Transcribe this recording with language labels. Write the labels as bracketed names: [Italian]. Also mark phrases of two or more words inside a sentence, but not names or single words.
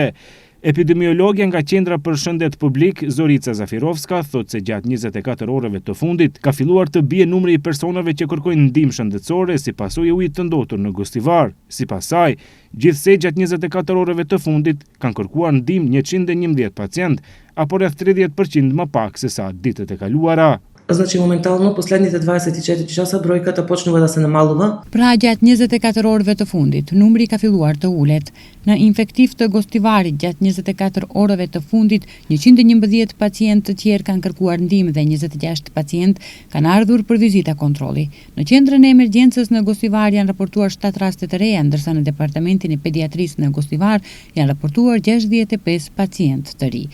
[Albanian] Epidemiologja nga Qendra për Shëndet Publik, Zorica Zafirovska, thotë se gjatë 24 orëve të fundit ka filluar të bie numri i personave që kërkojnë ndihmë shëndetësore si pasojë e ujit të ndotur në Gostivar. Sipas saj, gjithsej gjatë 24 orëve të fundit kanë kërkuar ndihmë 111 pacient, apo rreth 30% më pak se sa ditët e kaluara. [Macedonian] Значи моментално последните 24 часа бройката почнува да се намалува. [Albanian] Pra gjatë 24 orëve të fundit, numri ka filluar të ulet. Në infektiv të Gostivarit gjatë 24 orëve të fundit, 111 pacient të tjerë kanë kërkuar ndihmë dhe 26 pacient kanë ardhur për vizita kontrolli. Në qendrën e emergjencës në Gostivar janë raportuar 7 raste të reja, ndërsa në departamentin e pediatrisë në Gostivar janë raportuar 65 pacient të ri.